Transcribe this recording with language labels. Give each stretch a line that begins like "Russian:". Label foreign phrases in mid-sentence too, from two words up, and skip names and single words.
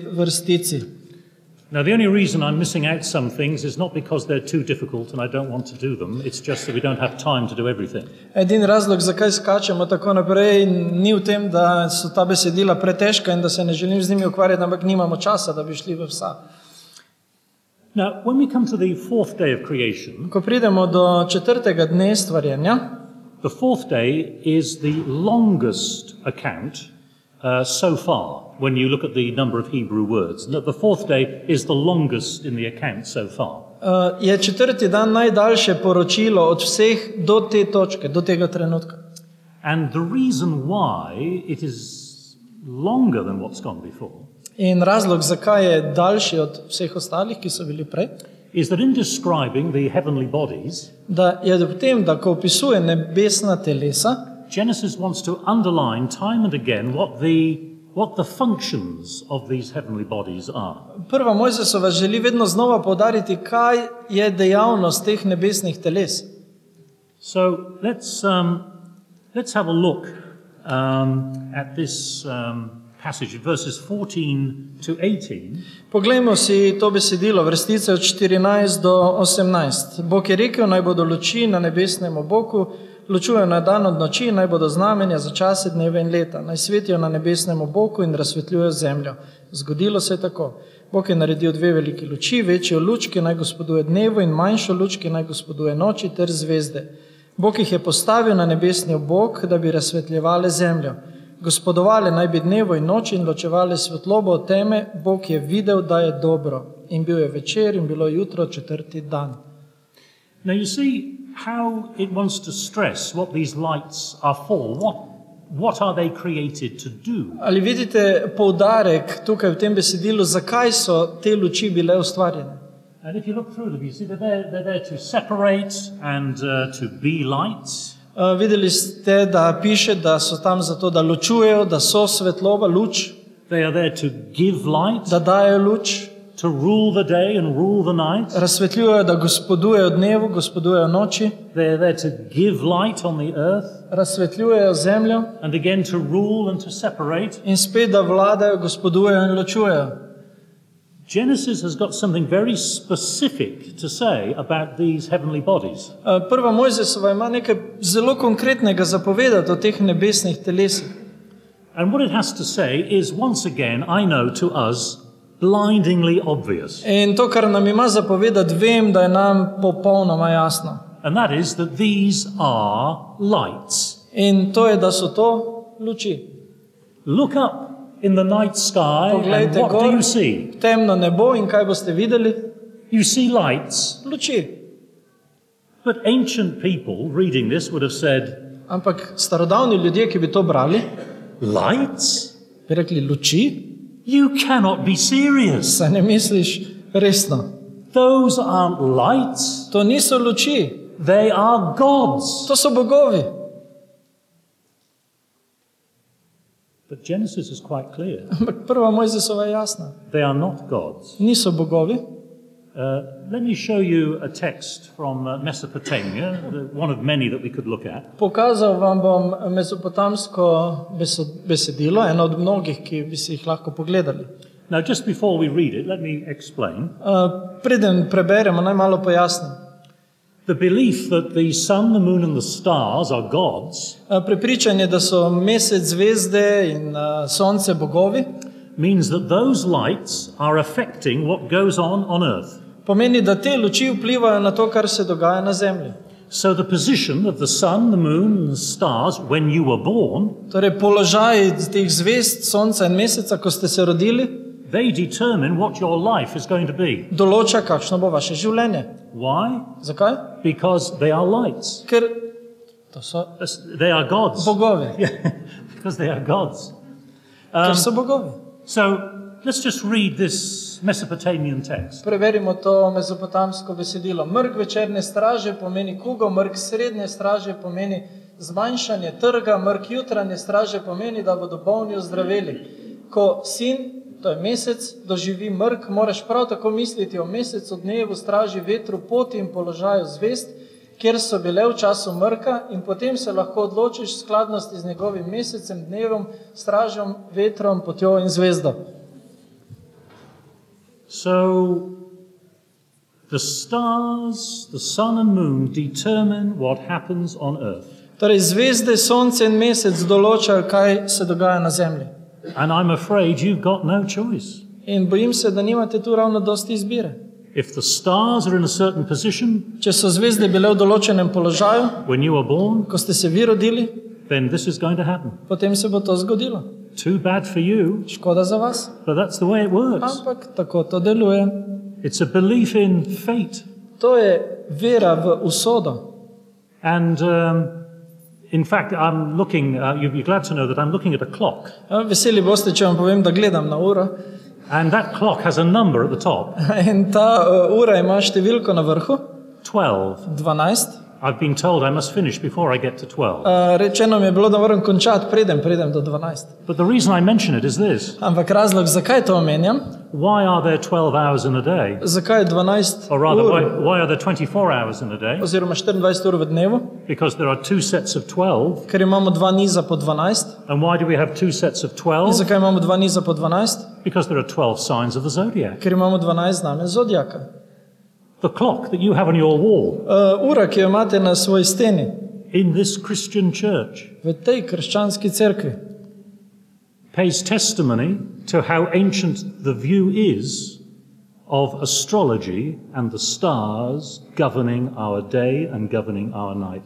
Slovenian: vrstici.
English: Now, the only reason I'm missing out some things is not because they're too difficult and I don't want to do them. It's just that we don't have time to do everything.
Slovenian: Edini razlog, zakaj skačemo tako naprej, ni v tem, da so ta besedila pretežka in da se ne želim z njimi ukvarjati, ampak nimamo časa, da bi šli v vsa.
English: Now, when we come to the fourth day of creation,
Slovenian: Ko pridemo do četrtega dne stvarjenja,
English: the fourth day is the longest account so far when you look at the number of Hebrew words. The fourth day is the longest in the account so far.
Slovenian: je četrti dan najdaljše poročilo od vseh do te točke, do tega trenutka.
English: And the reason why it is longer than what's gone before
Slovenian: In razlog, zakaj je daljši od vseh ostalih, ki so bili prej,
English: is that in describing the heavenly bodies,
Slovenian: da je v tem, da ko opisuje nebesna telesa,
English: Genesis wants to underline time and again what the functions of these heavenly bodies are.
Slovenian: prva Mojzesova želi vedno znova poudariti, kaj je dejavnost teh nebesnih teles.
English: So let's have a look at this passage, verses 14 to 18.
Slovenian: Poglejmo si to besedilo, vrstice od 14 do 18. Bog je rekel, naj bodo luči na nebesnem oboku, ločujejo na dan od noči, naj bodo znamenja za čase, dneve in leta, naj svetijo na nebesnem oboku in razsvetljujejo zemljo. Zgodilo se je tako. Bog je naredil dve veliki luči, večjo luč, ki naj gospoduje dnevu, in manjšo luč, ki naj gospoduje noči, ter zvezde. Bog jih je postavil na nebesni obok, da bi razsvetljevale zemljo. Gospodovale naj bi dnevo in noč in ločevale svetlobo od teme. Bog je videl, da je dobro. In bil je večer in bilo jutro, četrti dan.
English: Now you see how it wants to stress what these lights are for. What are they created to do?
Slovenian: Ali vidite poudarek tukaj v tem besedilu, zakaj so te luči bile ustvarjene?
English: And if you look through them, you see they're there to separate and to be lights.
Slovenian: Videli ste, da piše, da so tam zato, da ločujejo, da so svetloba, luč,
English: They are there to give light,
Slovenian: da dajo luč,
English: to rule the day and rule the night.
Slovenian: razsvetljujejo, da gospodujejo dnevu, gospodujejo noči,
English: They are there to give light on the earth
Slovenian: razsvetljujejo zemljo
English: and again to rule and to separate.
Slovenian: in spet, da vladajo, gospodujejo in ločujejo.
English: Genesis has got something very specific to say about these heavenly bodies.
Slovenian: Prva Mojzesova ima nekaj zelo konkretnega zapovedati o teh nebesnih telesih.
English: And what it has to say is, once again, I know to us, blindingly obvious.
Slovenian: In to, kar nam ima zapovedati, vem, da je nam popolnoma jasno.
English: And that is that these are lights.
Slovenian: In to je, da so to luči.
English: Look up in the night sky and
Slovenian: Poglejte
English: what do
Slovenian: gor,
English: you see?
Slovenian: temno nebo in kaj boste videli?
English: You see lights.
Slovenian: Luči.
English: But ancient people reading this would have said,
Slovenian: Ampak starodavni ljudje, ki bi to brali,
English: Lights?
Slovenian: Bi rekli, luči?
English: You cannot be serious.
Slovenian: Saj ne misliš resno?
English: Those aren't lights.
Slovenian: To niso luči,
English: They are gods.
Slovenian: to so bogovi.
English: But Genesis is quite clear.
Slovenian: Ampak prva Mojzesova je jasna.
English: They are not gods.
Slovenian: Niso bogovi.
English: Let me show you a text from Mesopotamia, one of many that we could look at.
Slovenian: Pokazal vam bom mesopotamsko besedilo, eno od mnogih, ki bi si jih lahko pogledali.
English: Now, just before we read it, let me explain.
Slovenian: Preden preberemo, naj malo pojasnim.
English: The belief that the sun, the moon and the stars are gods
Slovenian: Prepričanje, da so mesec, zvezde in sonce bogovi,
English: means that those lights are affecting what goes on earth.
Slovenian: pomeni, da te luči vplivajo na to, kar se dogaja na zemlji.
English: So the position of the sun, the moon and the stars when you were born,
Slovenian: Torej, položaj teh zvezd, sonca in meseca, ko ste se rodili,
English: they determine what your life is going to be.
Slovenian: določa, kakšno bo vaše življenje.
English: Why?
Slovenian: Zakaj?
English: Because they are lights.
Slovenian: Ker to so
English: They are gods.
Slovenian: bogovi.
English: Yeah, because they are gods.
Slovenian: Ker so bogovi.
English: So let's just read this Mesopotamian text.
Slovenian: Preverimo to mesopotamsko besedilo. Mrk večerne straže pomeni kugo, mrk srednje straže pomeni zmanjšanje trga, mrk jutranje straže pomeni, da bodo bolni ozdraveli. Ko sin, to je mesec, doživi mrk, moraš prav tako misliti o mesecu, dnevu, straži, vetru, poti in položaju zvezd, kjer so bile v času mrka, in potem se lahko odločiš v skladnosti z njegovim mesecem, dnevom, stražom, vetrom, potjo in zvezdo.
English: So the stars, the sun and moon determine what happens on earth.
Slovenian: Torej, zvezde, sonce in mesec določajo, kaj se dogaja na zemlji.
English: And I'm afraid you've got no choice.
Slovenian: In bojim se, da nimate tu ravno dosti izbire.
English: If the stars are in a certain position
Slovenian: Če so zvezde bile v določenem položaju,
English: when you were born,
Slovenian: ko ste se vi rodili,
English: then this is going to happen.
Slovenian: potem se bo to zgodilo.
English: Too bad for you,
Slovenian: Škoda za vas,
English: but that's the way it works.
Slovenian: ampak tako to deluje.
English: It's a belief in fate.
Slovenian: To je vera v usodo.
English: And in fact, I'm looking, you'll be glad to know that I'm looking at a clock.
Slovenian: Veseli boste, če vam povem, da gledam na uro.
English: And that clock has a number at the top,
Slovenian: In ta ura ima številko na vrhu, 12. 12.
English: I've been told I must finish before I get to 12.
Slovenian: Rečeno mi je bilo, da moram končati, preden pridem do 12.
English: But the reason I mention it is this.
Slovenian: Ampak razlog, zakaj to omenjam,
English: Why are there 12 hours in a day?
Slovenian: zakaj je 12
English: Or rather,
Slovenian: ur,
English: why are there 24 hours in a day?
Slovenian: oziroma 24 ur v dnevu,
English: Because there are two sets of 12.
Slovenian: ker imamo dva niza po 12.
English: And why do we have two sets of
Slovenian: In 12? zakaj imamo dva niza po 12?
English: Because there are 12 signs of the zodiac.
Slovenian: Ker imamo 12 znamenj zodijaka.
English: The clock that you have on your wall
Slovenian: Ura, ki jo imate na svoji steni,
English: in this Christian church
Slovenian: v tej krščanski cerkvi,
English: pays testimony to how ancient the view is of astrology and the stars governing our day and governing our night.